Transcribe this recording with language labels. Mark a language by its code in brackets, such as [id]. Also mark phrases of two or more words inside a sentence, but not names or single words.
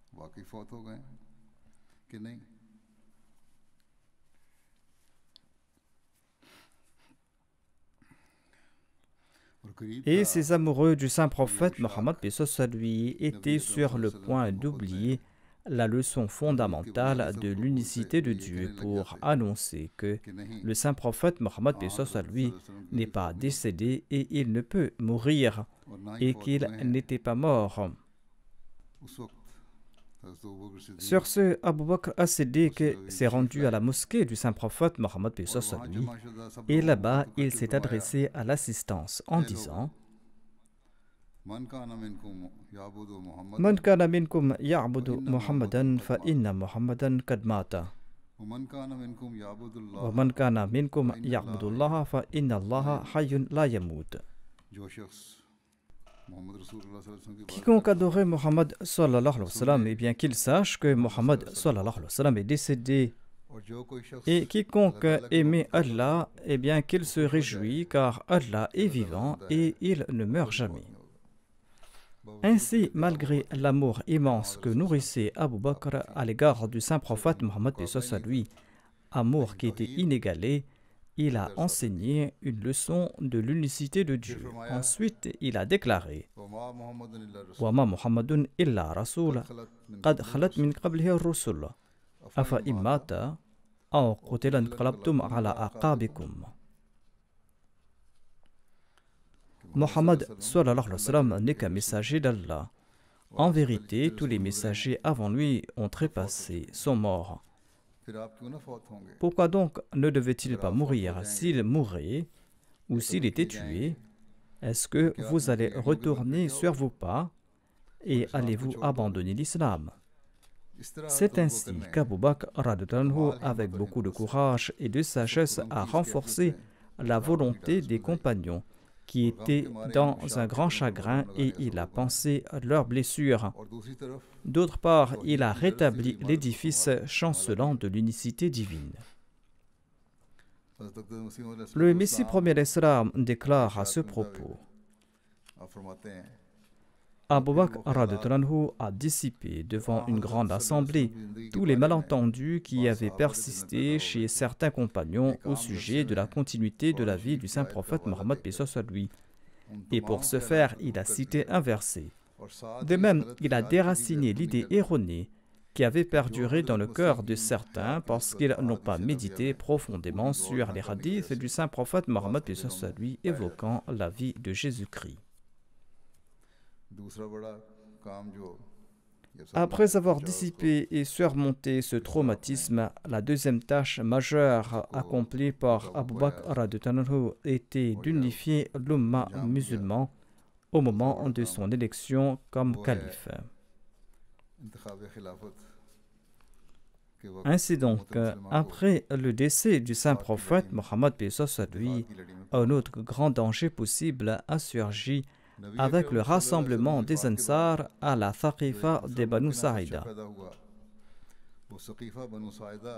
[fr] Et ces amoureux du saint prophète Mohammed, paix soit lui, étaient sur le point d'oublier la leçon fondamentale de l'unicité de Dieu pour annoncer que le saint prophète Mohammed, paix soit lui, n'est pas décédé et il ne peut mourir, et qu'il n'était pas mort. Sur ce, Abu Bakr as-Siddiq s'est rendu à la mosquée du saint prophète Mohammed, paix soit lui, et là-bas il s'est adressé à l'assistance en disant: [ar] من كان منكم يعبد محمدا فإن محمدا قد مات. ومن كان منكم يعبد الله وَمَنْ كَانَ مِنْكُمْ يَعْبُدُ اللَّهَ فَإِنَّ اللَّهَ حَيٌّ لَا يَمُوتُ. [ur] جو شخص [ar] محمد رسول الله صلى الله عليه وسلم [ur] کی بات [fr] Quiconque adorait Mohammed [ar] صلى الله عليه وسلم, [fr] eh bien qu'il sache que Mohammed [ar] صلى الله عليه وسلم [fr] est décédé. [ur] اور جو کوئی شخص [fr] Et quiconque aimait Allah, eh bien qu'il se réjouit car Allah est vivant et il ne meurt jamais. Ainsi, malgré l'amour immense que nourrissait Abu Bakr à l'égard du saint prophète Mohammed à lui, amour qui était inégalé, il a enseigné une leçon de l'unicité de Dieu. Ensuite, il a déclaré [ar] وما محمد الا رسول وَمَا مُحَمَّدٌ إِلَّا رَسُولٌ قَدْ خَلَتْ مِنْ قَبْلِهِ الرُّسُلُ أَفَإِن مَّاتَ أَوْ قُتِلَ انقلبتم على أعقابكم. [fr] Mohammed [ar] صلى الله عليه وسلم [fr] n'est qu'un messager d'Allah. En vérité, tous les messagers avant lui ont trépassé, sont morts. [ur] پھر آپ کیوں نہ فوت ہوں گے [fr] Pourquoi donc ne devait-il pas mourir? S'il mourait ou s'il était tué, est-ce que vous allez retourner sur vos pas et allez-vous abandonner l'islam? [ur] اس طرح [fr] C'est ainsi qu'Abu Bakr, [ar] رضي الله عنه, [fr] avec beaucoup de courage et de sagesse, a renforcé la volonté des compagnons qui étaient dans un grand chagrin et il a pensé leurs blessures. [ur] اور دوسری طرف [fr] D'autre part, il a rétabli l'édifice chancelant de l'unicité divine. [ur] حضرت اقدس مسیح موعود علیہ [fr] Le Messie premier d'Islam déclare à ce propos: [ur] آپ فرماتے ہیں [fr] Abu Bakr [ar] رضي الله عنه [fr] a dissipé devant une grande assemblée tous les malentendus qui avaient persisté chez certains compagnons au sujet de la continuité de la vie du saint prophète Mohammed paix soit lui. Et pour ce faire, il a cité un verset. [ur] اور ساتھ [fr] De même, il a déraciné l'idée erronée qui avait perduré dans le cœur de certains parce qu'ils n'ont pas médité profondément sur les hadiths du saint prophète Mohammed paix soit lui évoquant la vie de Jésus-Christ. [ur] دوسرا بڑا کام جو یہ سب [fr] Après avoir dissipé et surmonté ce traumatisme, la deuxième tâche majeure accomplie par Abu Bakr [ar] رضي الله عنه [fr] était d'unifier l'umma musulman au moment de son élection comme calife. [ur] انتخاب خلافت کے وقت [fr] Ainsi donc, après le décès du saint prophète Mohammed paix soit lui, un autre grand danger possible a surgi avec le rassemblement des Ansar à la Thaqifa de Banu Saïda. [ur] پیدا ہوا وہ سقیفہ بنو ساعدہ